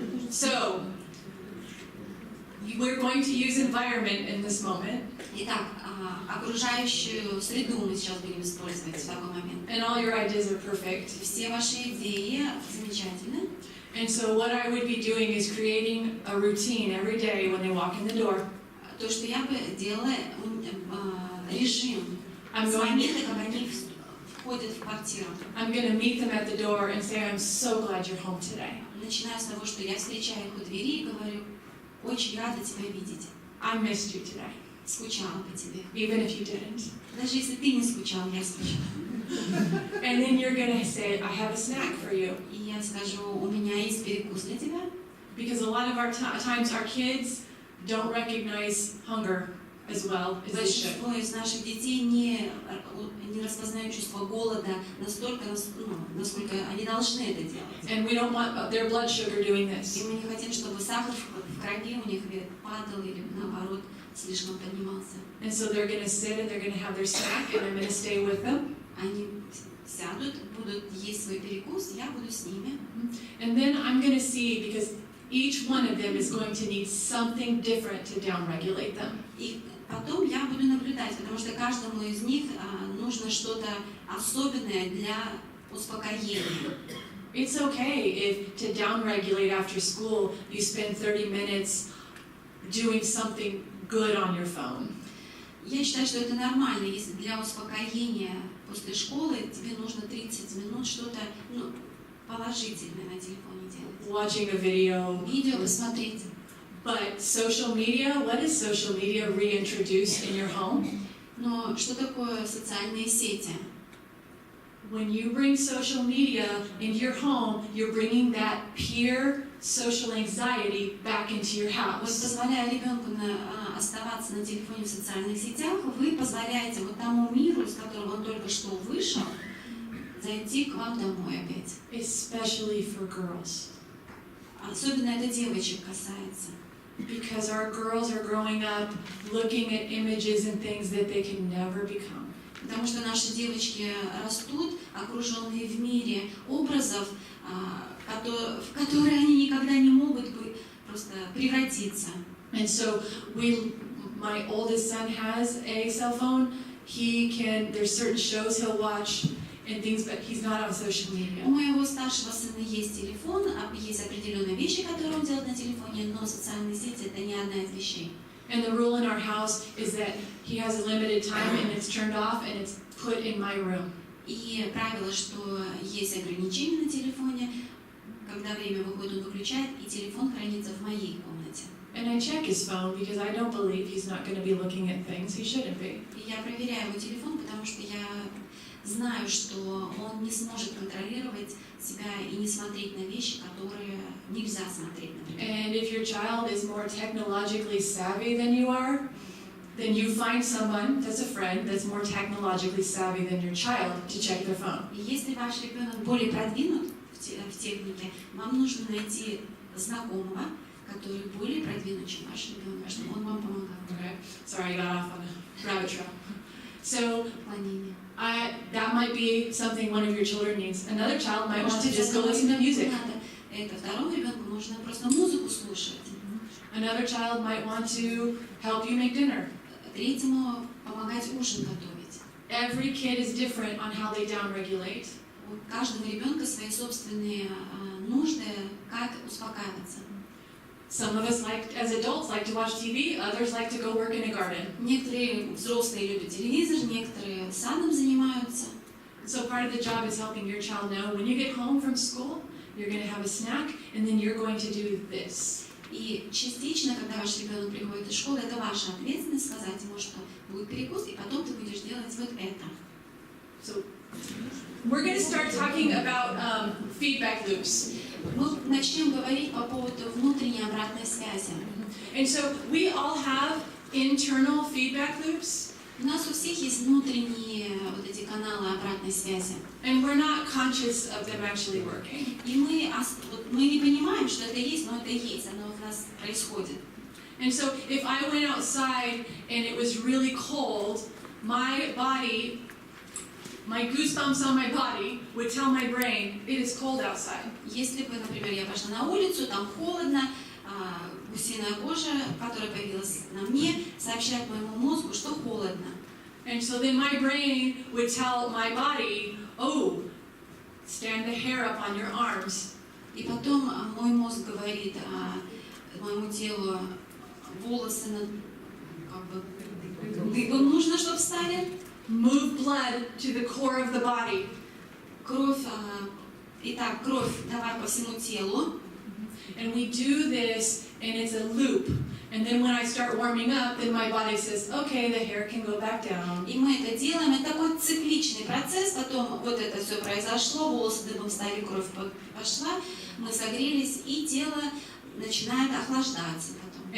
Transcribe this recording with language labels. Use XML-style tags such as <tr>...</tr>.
<en>So, we're going to use environment in this moment.</en> <ru>Итак, окружающую среду мы сейчас будем использовать в такой момент.</ru> <en>And all your ideas are perfect.</en> <ru>Все ваши идеи замечательны.</ru> <en>And so what I would be doing is creating a routine every day when they walk in the door.</en> <ru>То, что я бы делала, режим.</ru> <en>I'm</en> <ru>С</ru> <en>going</en> <ru>момента, как они входят в квартиру.</ru> <en>I'm going to meet them at the door and say, I'm so glad you're home today.</en> <ru>Начинаю с того, что я встречаю их у двери и говорю, очень рада тебя видеть.</ru> <en>I missed you today,</en> <ru>Скучала по тебе.</ru> <en>even if you didn't.</en> <ru>Даже если ты не скучал, я скучала.</ru> <en>And then you're going to say, I have a snack for you.</en> <ru>И я скажу, у меня есть перекус для тебя.</ru> <en>Because a lot of our times our kids don't recognize hunger as well as they should.</en> <ru>Большинство из наших детей не распознают чувство голода настолько, насколько они должны это делать.</ru> <en>And we don't want their blood sugar doing</en> <ru>И</ru> <en>this.</en> <ru>мы не хотим, чтобы сахар в крови у них падал или наоборот слишком поднимался.</ru> <en>And so they're going to sit and they're going to have their snack and I'm going to stay with them.</en> <ru>Они сядут, будут есть свой перекус, я буду с ними.</ru> <en>And then I'm going to see, because each one of them is going to need something different to downregulate them.</en> <ru>И потом я буду наблюдать, потому что каждому из них нужно что-то особенное для успокоения.</ru> <en>It's okay if to downregulate after school you spend 30 minutes doing something good on your phone.</en> <ru>Я считаю, что это нормально, если для успокоения после школы тебе нужно 30 минут что-то положительное на телефоне делать.</ru> <en>Watching a video.</en> <ru>Видео посмотреть.</ru> <en>But social media, what is social media reintroduced in your home?</en> <ru>Но что такое социальные сети?</ru> <en>When you bring social media into your home, you're bringing that peer social anxiety back into your</en> <ru>Вот</ru> <en>house.</en> <ru>позволяя ребенку оставаться на телефоне в социальных сетях, вы позволяете вот тому миру, из которого он только что вышел, зайти к вам домой опять.</ru> <en>Especially for girls.</en> <ru>Особенно это девочек касается.</ru> <en>Because our girls are growing up looking at images and things that they can never become.</en> <ru>Потому что наши девочки растут, окруженные в мире образов, в которые они никогда не могут просто превратиться.</ru> <en>And so my oldest son has a cell phone. There's certain shows he'll watch and things, but he's not on social media.</en> <ru>У моего старшего сына есть телефон, есть определенные вещи, которые он делает на телефоне, но социальные сети — это не одна из вещей.</ru> <en>And the rule in our house is that he has a limited time and it's turned off and it's put in my room.</en> <ru>И правило, что есть ограничения на телефоне, когда время выходит, он выключает, и телефон хранится в моей комнате.</ru> <en>And I check his phone because I don't believe he's not going to be looking at things he shouldn't be.</en> <ru>И я проверяю его телефон, потому что я знаю, что он не сможет контролировать себя и не смотреть на вещи, которые нельзя смотреть, например.</ru> <en>And if your child is more technologically savvy than you are, then you find someone that's a friend that's more technologically savvy than your child to check their phone.</en> <ru>И если ваш ребенок более продвинут в технике, вам нужно найти знакомого, который более продвинут, чем ваш ребенок, чтобы он вам помогал.</ru> <en>Okay, sorry, I got off on a rabbit trail. So that might be something one of your children needs. Another child might want to just go listen to music.</en> <ru>Это второму ребенку нужно просто музыку слушать.</ru> <en>Another child might want to help you make dinner.</en> <ru>Третьему помогать ужин готовить.</ru> <en>Every kid is different on how they downregulate.</en> <ru>У каждого ребенка свои собственные нужды, как успокаиваться.</ru> <en>Some of us like, as adults, like to watch TV, others like to go work in a garden.</en> <ru>Некоторые взрослые любят телевизор, некоторые садом занимаются.</ru> <en>So part of the job is helping your child know when you get home from school, you're going to have a snack, and then you're going to do this.</en> <ru>И частично, когда ваш ребенок приходит из школы, это ваша ответственность сказать ему, что будет перекус, и потом ты будешь делать вот это.</ru> <en>So we're going to start talking about feedback loops.</en> <ru>Мы начнем говорить по поводу внутренней обратной связи.</ru> <en>And so we all have internal feedback loops.</en> <ru>У нас у всех есть внутренние вот эти каналы обратной связи.</ru> <en>And we're not conscious of them actually working.</en> <ru>И мы не понимаем, что это есть, но это есть, оно у нас происходит.</ru> <en>And so if I went outside and it was really cold, my body, my goosebumps on my body would tell my brain, it is cold outside.</en> <ru>Если бы, например, я пошла на улицу, там холодно, гусиная кожа, которая появилась на мне, сообщает моему мозгу, что холодно.</ru> <en>And so then my brain would tell my body, oh, stand the hair up on your arms.</en> <ru>И потом мой мозг говорит моему телу, волосы как бы дыбом нужно, чтобы встали.</ru> <en>Move blood to the core of the body.</en> <ru>Кровь, итак, кровь давай по всему телу.</ru> <en>And we do this, and it's a loop. And then when I start warming up, then my body says, okay, the hair can go back down.</en> <ru>И мы это делаем, это такой цикличный процесс, потом вот это все произошло, волосы дыбом стали, кровь пошла, мы согрелись, и тело начинает охлаждаться потом.</ru>